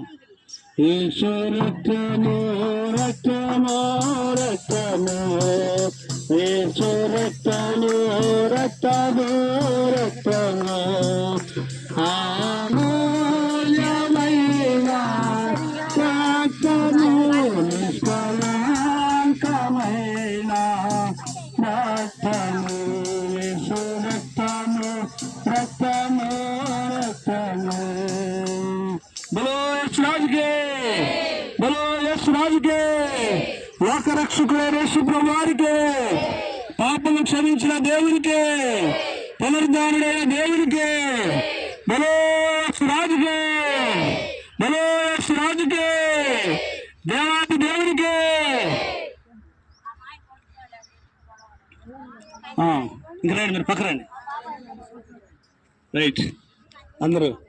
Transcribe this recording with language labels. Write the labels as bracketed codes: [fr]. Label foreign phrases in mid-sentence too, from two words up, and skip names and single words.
[te] యేసు రక్తము రక్తము రక్తము, యేసు రక్తము రక్తము రక్తము, అమూల్యమైన రక్తము, నిష్కళంకమైన రక్తము, యేసు రక్తము రక్తము రక్తము. [hi] बोलो यशराज के, बोलो यशराज के, [te] లోకరక్షకుడైన యేసు ప్రభువారికి, పాపము క్షమించిన దేవునికి, పునరుద్ధానుడైన దేవునికి, [hi] बोलो यशराज के, बोलो यशराज के, [te] దేవాది దేవునికి. ఇంకా రైట్, మీరు పక్కరండి. రైట్ అందరూ.